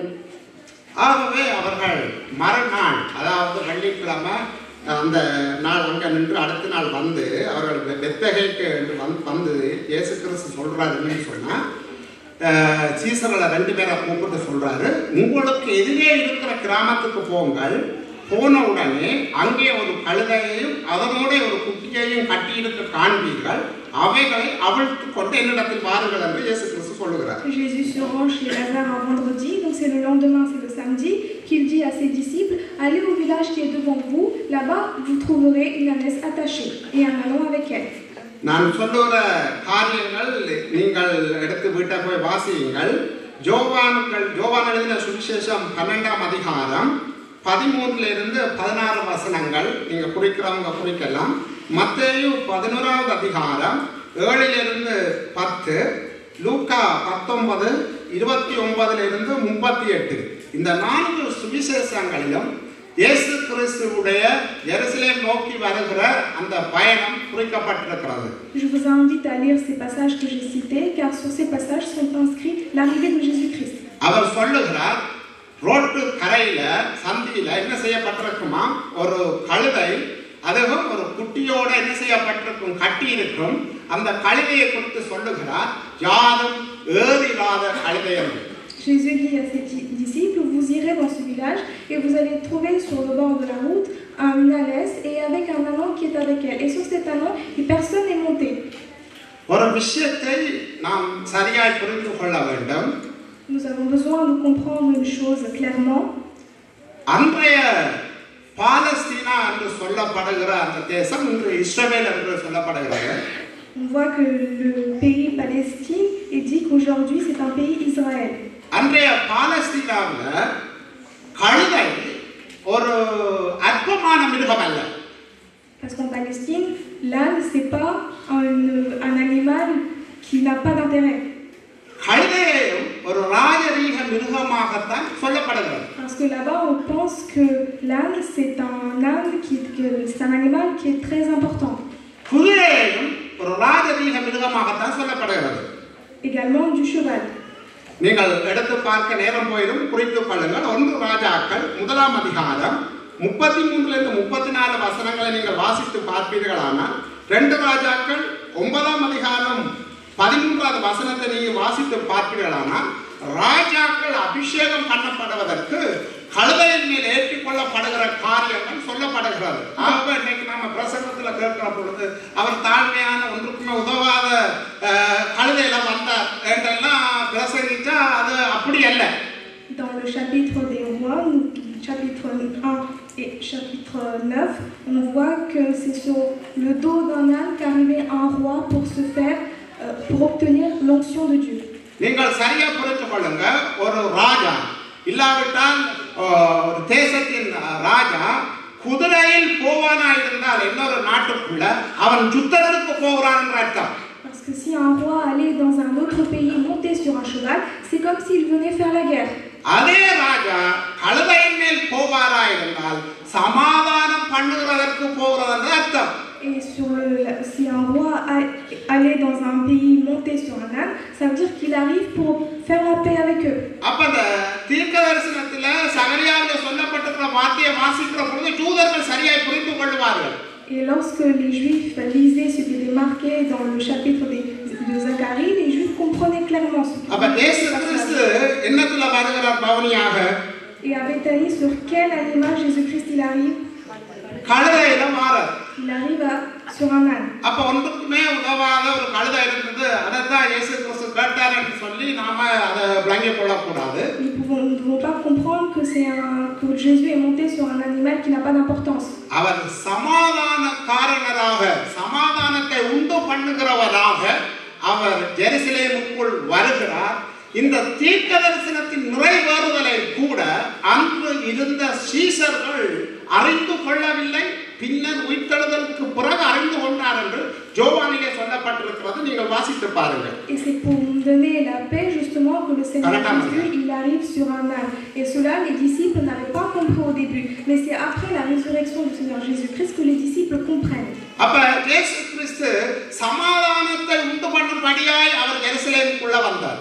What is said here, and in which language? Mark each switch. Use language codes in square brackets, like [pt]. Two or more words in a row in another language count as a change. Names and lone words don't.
[ta] ஆகவே அவர்கள் மறுநாள், அதாவது வெள்ளிக்கிழமை அந்த நாள் அங்கே நின்று அடுத்த நாள் வந்து அவர்கள் பெத்பகேக்கு வந்து இயேசு கிறிஸ்து சொல்றாருன்னு சொன்னா சீசர்களை 2 பேரை கூப்பிட்டு சொல்றாரு, உங்களுக்கு எதிரே இருக்கிற கிராமத்துக்கு போங்கள். போன உடனே அங்கே ஒரு கழுதையையும் அதனோட ஒரு குட்டியையும் கட்டியிருக்க காண்பீர்கள். அவைகளை அவிழ்த்து கொண்டு என்னிடத்தில் வாருங்கள் என்று இயேசு கிறிஸ்து சொல்லுகிறார். [fr] Jésus se rend chez Lazare un vendredi, donc c'est le lendemain, c'est le samedi, qu'il dit à ses disciples: Allez au village qui est devant vous, là-bas vous trouverez une ânesse attachée et un ânon avec elle. [ta] நான் சொல்லுகிற காரியங்கள் நீங்கள் எடுத்து வீட்டை போய் வாசியுங்கள். யோவான் எழுதின சுவிசேஷம் 12ஆம் அதிகாரம் 13 16 வசனங்கள் நீங்க குறிக்கிறவங்க குறிக்கலாம். மத்தேயு 11வது அதிகாரம் 7 10, லூக்கா 19 29 38. இந்த 4 சுவிசேஷங்களிலும் இயேசு கிறிஸ்துவுடைய எருசலேம் நோக்கி வருகிற அந்த பயணம் குறிக்கப்பட்டிருக்கிறது. [fr] Je vous invite à lire ces passages que j'ai cités, car sur ces passages sont inscrits l'arrivée de Jésus-Christ. [ta] அவர் சொல்லுகிறார், ரோட்டு கரையில சந்தியில என்ன செய்யப்பட்டிருக்குமா, ஒரு கழுதை, அதுவும் ஒரு குட்டியோட என்ன செய்யப்பட்டிருக்கும், கட்டி இருக்கும். அந்த கழுதையை குறித்து சொல்லுகிறார், யாரும் ஏறிராத கழுதை என்று. [fr] Jésus dit à ses disciples, vous irez dans ce village et vous allez trouver sur le bord de la route une ânesse et avec un ânon qui est avec elle. Et sur cet ânon, personne n'est monté. [ta] ஒரு விஷயத்தை நாம் சரியாய் புரிந்து கொள்ள வேண்டும். [fr] Nous avons besoin de comprendre une chose clairement. [ta] அன்றைய பாலஸ்தீனா என்று சொல்லப்படுகிற அந்த தேசம் இன்று இஸ்ரவேல் என்று சொல்லப்படுகிறது. [fr] On voit que le pays Palestine est dit qu'aujourd'hui c'est un pays Israël. [ta] அன்றைய பாலஸ்தீனாவில் கழுதை ஒரு அற்பமான மிருகம் அல்ல. [fr] Parce qu'en Palestine, l'âne c'est pas un animal qui n'a pas d'intérêt. [ta] கழுதையும் ஒரு ராஜரீக மிருகமாகத்தான் சொல்லப்படுகிறது. [fr] Parce que là-bas on pense que l'âne c'est un animal qui est très important. [ta] குதிரையும் ஒரு ராஜரீக மிருகமாகத்தான் சொல்லப்படுகிறது. [fr] Également du cheval. [ta] நீங்கள் எடுத்து பார்க்க நேரம் போயிடும், குறித்துக் கொள்ளுங்கள். 1 ராஜாக்கள் 1ஆம் அதிகாரம் 33 34 வசனங்களை நீங்கள் வாசித்து பார்ப்பீர்களானால், 2 ராஜாக்கள் 9ஆம் அதிகாரம் 13வது வசனத்தை நீங்கள் வாசித்து பார்ப்பீர்களானால், ராஜாக்கள் அபிஷேகம் பண்ணப்படுவதற்கு கழுதையின் மேல் ஏற்றிக்கொள்ளப்படுகிற காரியங்கள் சொல்லப்படுகிறது. ஆக இன்னைக்கு நம்ம பிரசங்கத்தில் கேட்கிற பொழுது அவர் தாழ்மையான ஒன்றுக்குமே உதவாத கழுதையில வந்தார் என்றெல்லாம் பிரசங்கிச்சா அது அப்படி அல்ல. [fr] Dans le chapitre des rois, chapitre 1 et chapitre 9, on voit que c'est sur le dos d'un âne qu'arrivait un roi pour obtenir l'onction de Dieu. [ta] நீங்கள் சரியா புரிந்து கொள்ளுங்க. ஒரு ராஜா இல்லாவிட்டால் ஒரு தேசத்தின் ராஜா குதிரையில் போவானா இருந்தால் இன்னொரு நாட்டுக்குள்ள அவன் யுத்தத்துக்கு போகிறான் என்ற அர்த்தம். [fr] Parce que si un roi allait dans un autre pays monté sur un cheval, c'est comme s'il venait faire la guerre. [ta] அதே ராஜா கழுதையின் மேல் போவாரா இருந்தால் சமாதானம் பண்ணுகிறதற்கு போகிறது என்ற அர்த்தம். [fr] Et si un roi allait dans un pays monté sur un âne, ça veut dire qu'il arrive pour faire la paix avec eux. [ta] அப்ப அந்த தீர்க்கதரிசனத்தில சகரியாவிலே சொல்லப்பட்டிருக்கிற வார்த்தையை வாசிக்கிற பொழுது யூதர்கள் சரியாய் புரிந்து கொள்வார்கள். [fr] Et lorsque les Juifs lisaient ce qui était marqué dans le chapitre de Zacharie, les Juifs comprenaient clairement ce qui était marqué. Et à Béthanie, sur quel animal Jésus-Christ il arrive? Il arrive sur un âne. Nous ne devons pas comprendre que Jésus est monté sur un animal qui n'a pas d'importance. [ta] அவர் ஜெருசலேமுக்குள் வருகிறார். இந்த தீர்க்கதரிசனத்தின் நிறைவேறுதலை கூட அன்று இருந்த சீஷர்கள் அறிந்து கொள்ளவில்லை. பின்னர் உயிர்த்தெழுதலுக்கு பிறகு அறிந்து கொண்டார் என்று யோவானிலே சொல்லப்பட்டிருக்கிறது. நீங்கள் வாசித்து பாருங்கள். [fr] Et c'est pour nous donner la paix justement que le Seigneur Jésus il arrive sur un âne. Et cela les disciples n'avaient pas compris au début, mais c'est après la résurrection du Seigneur Jésus-Christ que les disciples comprennent. [ta] அப்ப இயேசு கிறிஸ்து சமாதானத்தை உண்டு பண்ணும்படியாய் அவர் எருசலேமுக்குள்ள வந்தார்.